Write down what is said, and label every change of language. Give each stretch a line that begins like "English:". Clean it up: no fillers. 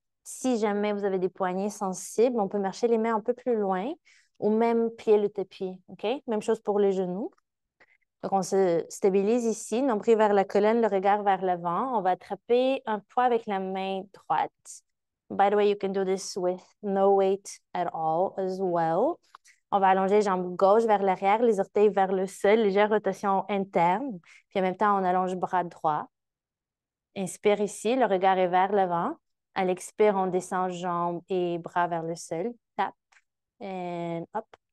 French: Si jamais vous avez des poignets sensibles, on peut marcher les mains un peu plus loin ou même plier le tapis. OK? Même chose pour les genoux. Donc, on se stabilise ici, nombril vers la colonne, le regard vers l'avant. On va attraper un poids avec la main droite.
English: By the way, you can do this with no weight at all as well.
French: On va allonger les jambes gauche vers l'arrière, les orteils vers le sol, légère rotation interne. Puis en même temps, on allonge bras droit. Inspire ici, le regard est vers l'avant. À l'expire, on descend jambes et bras vers le sol. Tap.
English: And up.